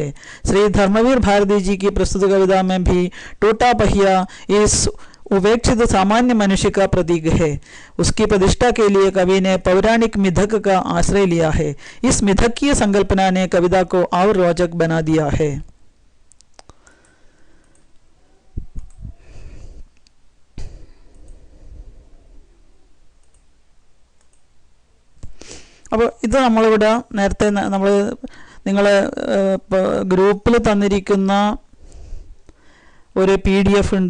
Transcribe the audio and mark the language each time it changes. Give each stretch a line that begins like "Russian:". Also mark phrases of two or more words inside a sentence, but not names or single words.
Hindi: श्री धर्मवीर भारती जी की प्रस्तुत कविता में भी टूटा पहिया इस उपेक्षित सामान्य मनुष्य का प्रतीक है। उसकी प्रतिष्ठा के लिए कवि ने पौराणिक मिथक का आश्रय लिया है। इस मिथकीय संकल्पना ने कविता को और रोचक बना दिया है।
Malayalam: അപ്പോൾ ഇത് നമ്മളിവിടെ നേരത്തെ നമ്മൾ നിങ്ങളെ ഗ്രൂപ്പിൽ തന്നിരിക്കുന്ന ഒരു PDF ഉണ്ട്.